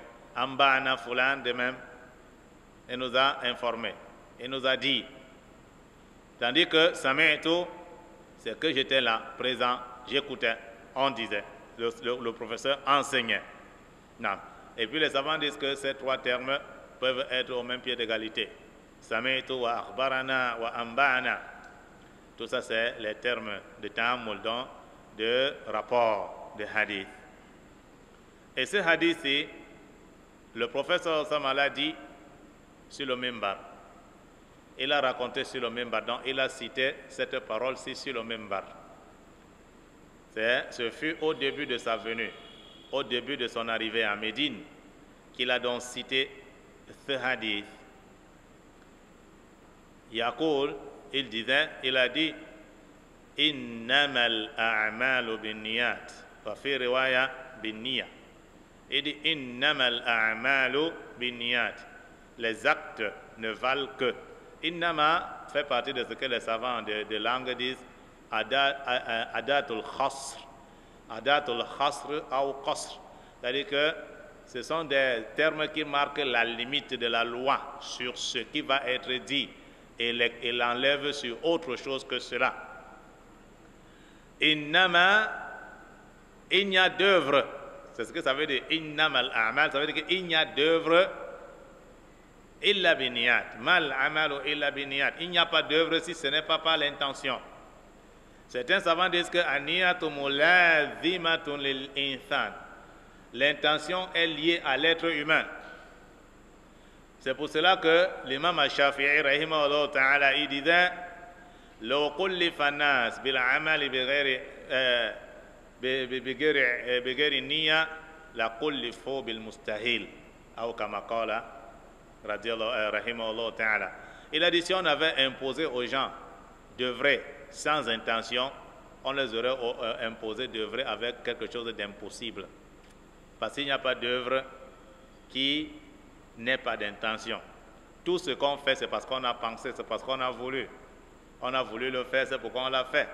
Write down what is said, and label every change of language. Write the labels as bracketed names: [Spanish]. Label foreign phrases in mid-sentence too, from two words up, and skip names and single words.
[Arabic] أنبأنا فلان, [French] de même, il nous a informé, il nous a dit. Tandis que Sami'tu, c'est que j'étais là, présent, j'écoutais, on disait, le professeur enseignait. Non. Et puis les savants disent que ces trois termes peuvent être au même pied d'égalité. [Arabic] سمعت وأخبرنا وأنبأنا. [French] Tout ça c'est les termes de ta'ammul, de rapport, de hadith. Et ce hadith-ci, le professeur Osama l'a dit sur le minbar. Il a raconté sur le minbar, donc il a cité cette parole-ci sur le minbar. Ce fut au début de sa venue, au début de son arrivée à Médine, qu'il a donc cité ce hadith. [Arabic] Yaqul, [French] il a dit [Arabic] إنما الأعمال بالنيات وفي رواية بالنية. [French] Il dit [Arabic] إنما الأعمال بالنيات. [French] Les actes ne valent que. Innama fait partie de ce que les savants de langue disent [Arabic] أداة الحصر. أداة الحصر ou qasr. [French] C'est-à-dire que ce sont des termes qui marquent la limite de la loi sur ce qui va être dit et l'enlève sur autre chose que cela. Innama, il n'y a d'œuvre. C'est ce que ça veut dire. [Arabic] إنما الأعمال, [French] ça veut dire qu'il n'y a d'œuvre [Arabic] إلا بالنيات. ما العمل إلا بالنيات. [French] Il n'y a pas d'œuvre si ce n'est pas par l'intention. Certains savants disent que [Arabic] النية ملازمة للإنسان. [French] L'intention est liée à l'être humain. C'est pour cela que l'imam al-Shafi'i [Arabic] رحمه الله تعالى [French] il disait [Arabic] لو كلف الناس بالعمل بغير نية لكلفوا بالمستحيل ou كما قال رحمه الله تعالى. [French] Il a dit si on avait imposé aux gens d'œuvrer sans intention, on les aurait imposé d'œuvrer avec quelque chose d'impossible. Parce qu'il n'y a pas d'œuvre qui n'ait pas d'intention. Tout ce qu'on fait, c'est parce qu'on a pensé, c'est parce qu'on a voulu. On a voulu le faire, c'est pourquoi on l'a fait.